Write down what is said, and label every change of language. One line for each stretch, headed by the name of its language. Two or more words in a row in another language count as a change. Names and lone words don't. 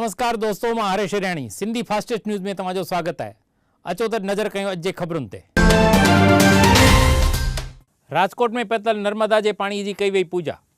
Hindi: नमस्कार दोस्तों, मैं
Sindhi: हरेश हिराणी सिंधी फास्टेस्ट न्यूज़ में तव्हांजो स्वागत है। अचो त नज़र कयूं अॼु जे ख़बरुनि ते। राजकोट में पतल नर्मदा जे पाणी जी कई वई पूजा।